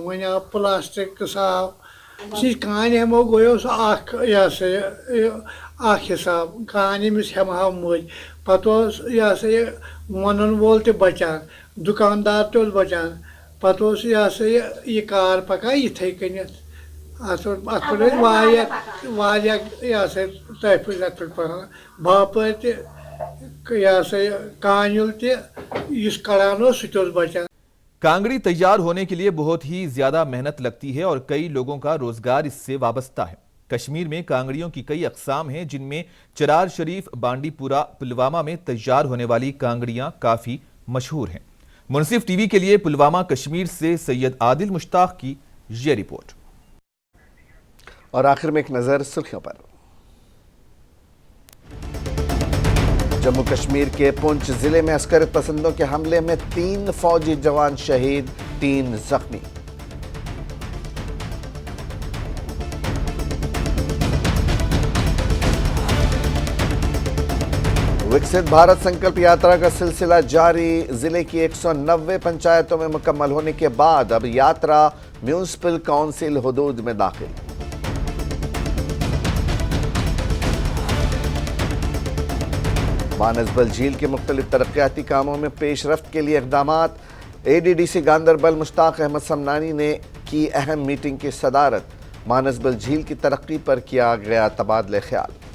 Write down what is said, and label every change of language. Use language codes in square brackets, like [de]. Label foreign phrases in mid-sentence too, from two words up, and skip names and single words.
[ks] وۄنۍ آو پلاسٹِکس آو، سُہ کانہِ ہٮ۪مو گوٚو سُہ اکھ یہِ ہسا یہِ اکھ حساب، کانہِ ییٚمِس ہٮ۪مہٕ ہاو مٔلۍ، پتہٕ اوس یہِ ہسا یہِ وَنن وول تہِ بچان، دُکاندار تہِ اوس بچان، پتہٕ اوس یہِ ہسا یہِ کار پکان یِتھٕے کٔنٮ۪تھ۔ اتھ پٮ۪ٹھ ٲسۍ واریاہ یہِ ہسا تٔتھۍ پٲٹھۍ اتھ پٮ۪ٹھ پکان، باپٲرۍ تہِ یہِ ہسا یہِ کانیُل تہِ، یُس کڑان اوس سُہ تہِ اوس بچان۔ [ur] کانگڑی تیار ہونے کے لیے بہت ہی زیادہ محنت لگتی ہے اور کئی لوگوں کا روزگار اس سے وابستہ ہے۔ کشمیر میں کانگڑیوں کی کئی اقسام ہیں، جن میں چرار شریف، بانڈی پورہ، پلوامہ میں تیار ہونے والی کانگڑیاں کافی مشہور ہیں۔ منصف ٹی وی کے لیے پلوامہ کشمیر سے سید عادل مشتاق کی یہ رپورٹ۔ اور آخر میں ایک نظر سرخیوں پر۔ جموں کشمیر کے پونچھ ضلع میں عسکریت پسندوں کے حملے میں 3 فوجی جوان شہید، 3 زخمی۔ وکست بھارت سنکلپ یاترا کا سلسلہ جاری، ضلع کی 190 پنچایتوں میں مکمل ہونے کے بعد اب یاترا میونسپل کونسل حدود میں داخل۔ مانسبل جھیل کے مختلف ترقیاتی کاموں میں پیش رفت کے لیے اقدامات، اے ڈی ڈی سی گاندربل مشتاق احمد سمنانی نے کی اہم میٹنگ کی صدارت، مانسبل جھیل کی ترقی پر کیا گیا تبادلہ خیال۔